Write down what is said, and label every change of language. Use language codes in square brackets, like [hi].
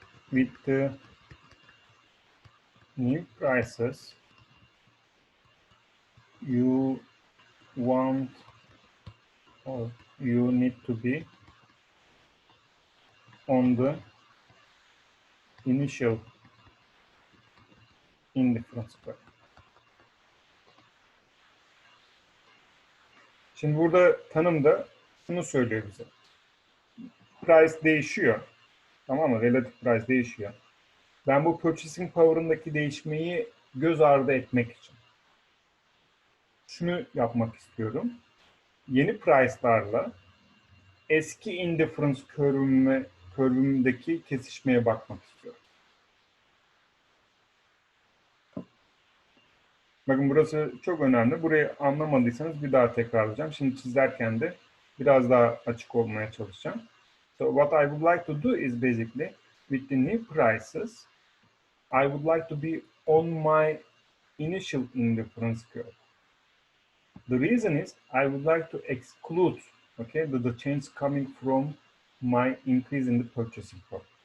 [en] With the new prices, you want, or you need to be on the initial indifference curve. [tr] Şimdi burada tanımda şunu söylüyor bize. Price değişiyor. Tamam mı? Relative price değişiyor. Ben bu purchasing power'ındaki değişmeyi göz ardı etmek için şunu yapmak istiyorum. Yeni price'larla eski indifference curve'ümdeki kesişmeye bakmak istiyorum. Bakın burası çok önemli. Burayı anlamadıysanız bir daha tekrarlayacağım. Şimdi çizerken de biraz daha açık olmaya çalışacağım. [en] So what I would like to do is basically with the new prices, I would like to be on my initial indifference curve. The reason is I would like to exclude, okay, the change coming from my increase in the purchasing power.